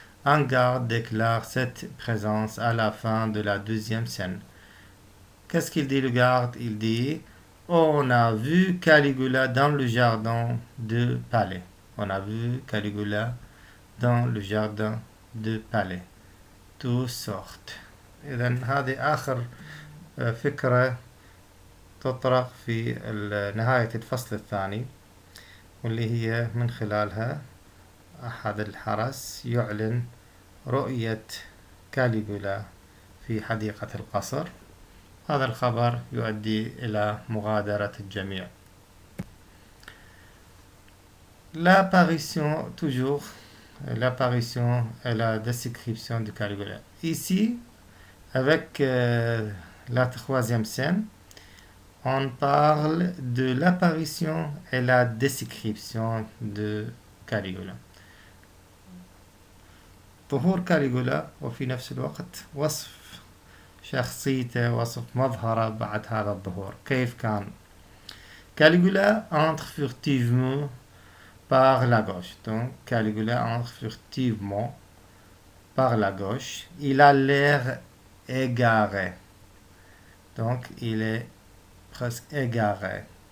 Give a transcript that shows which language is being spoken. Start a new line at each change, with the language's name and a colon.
French: Un garde déclare cette présence à la fin de la deuxième scène. Qu'est-ce qu'il dit le garde? Il dit on a vu Caligula dans le jardin de palais. On a vu Caligula dans le jardin de palais. Tous sortent.
Arabic: إذن هذه آخر فكرة تطرق في نهاية الفصل الثاني واللي هي من خلالها أحد الحرس يعلن رؤية كاليغولا في حديقة القصر. هذا الخبر يؤدي إلى مغادرة الجميع.
French: L'apparition, toujours, l'apparition et la description de Caligula. Ici, avec la troisième scène, on parle de l'apparition et la description de كاليغولا.
Arabic: ظهور كاليغولا وفي نفس الوقت وصف شخصيته، وصف مظهره بعد هذا الظهور. كيف كان؟
French: Caligula entre furtivement par la gauche. Donc Caligula entre furtivement par la gauche. Il a l'air égaré. Donc il est presque égaré.